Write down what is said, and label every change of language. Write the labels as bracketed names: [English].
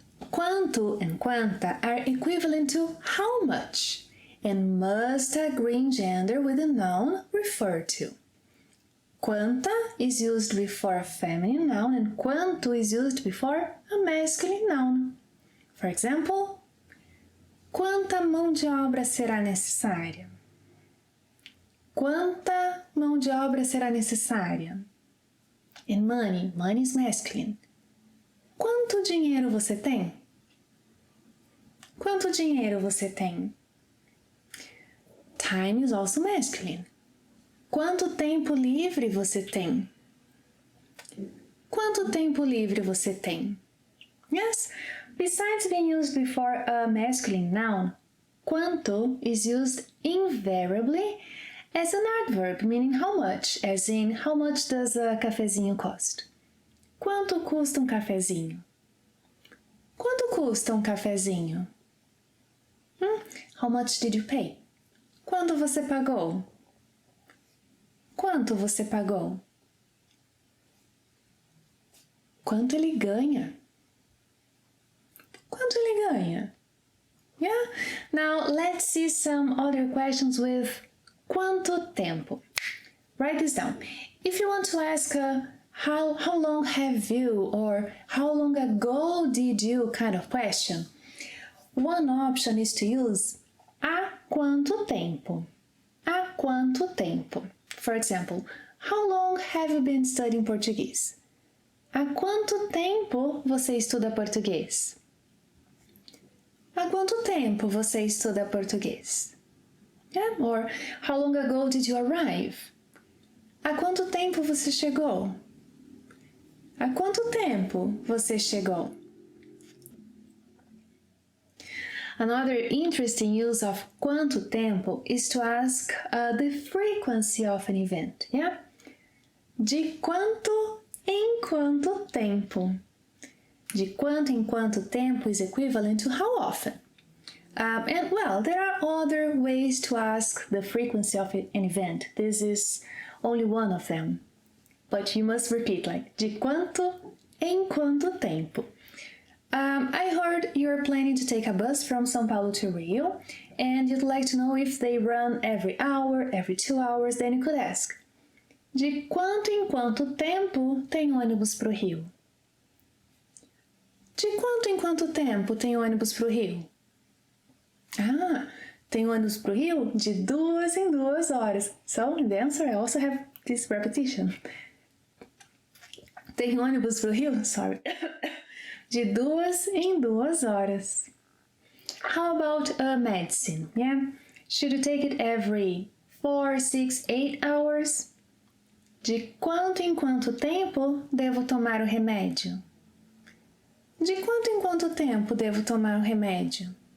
[English] Quanto and quanta are equivalent to how much and must agree in gender with the noun referred to. Quanta is used before a feminine noun and quanto is used before a masculine noun. For example, [Portuguese] quanta mão de obra será necessária? Quanta mão de obra será necessária? [English] And money, money is masculine. [Portuguese] Quanto dinheiro você tem? Quanto dinheiro você tem? [English] Time is also masculine. [Portuguese] Quanto tempo livre você tem? Quanto tempo livre você tem? [English] Yes, besides being used before a masculine noun, quanto is used invariably as an adverb, meaning how much, as in how much does a cafezinho cost? [Portuguese] Quanto custa cafezinho? Quanto custa cafezinho? [English] How much did you pay? [Portuguese] Quanto você pagou? Quanto você pagou? Quanto ele ganha? Quanto ele ganha? Yeah? [English] Now let's see some other questions with quanto tempo. Write this down. If you want to ask how long have you or how long ago did you kind of question, one option is to use [Portuguese] há quanto tempo. Há quanto tempo. [English] For example, how long have you been studying Portuguese? [Portuguese] Há quanto tempo você estuda português? Há quanto tempo você estuda português? [English] Yeah? Or, how long ago did you arrive? [Portuguese] Há quanto tempo você chegou? Há quanto tempo você chegou? [English] Another interesting use of quanto tempo is to ask the frequency of an event, yeah? [Portuguese] De quanto em quanto tempo? De quanto em quanto tempo [English] is equivalent to how often. And well, there are other ways to ask the frequency of an event. This is only one of them. But you must repeat like, [Portuguese] de quanto em quanto tempo. [English] I heard you're planning to take a bus from São Paulo to Rio, and you'd like to know if they run every hour, every 2 hours, then you could ask, [Portuguese] de quanto em quanto tempo tem ônibus pro Rio? De quanto em quanto tempo tem ônibus pro Rio? Ah, tem ônibus pro Rio de 2 em 2 horas. [English] So, the answer I also have this repetition. [Portuguese] Tem ônibus pro Rio? Sorry. De 2 em 2 horas. [English] How about medicine? Yeah? Should you take it every 4, 6, 8 hours? [Portuguese] De quanto em quanto tempo devo tomar o remédio? De quanto em quanto tempo devo tomar o remédio?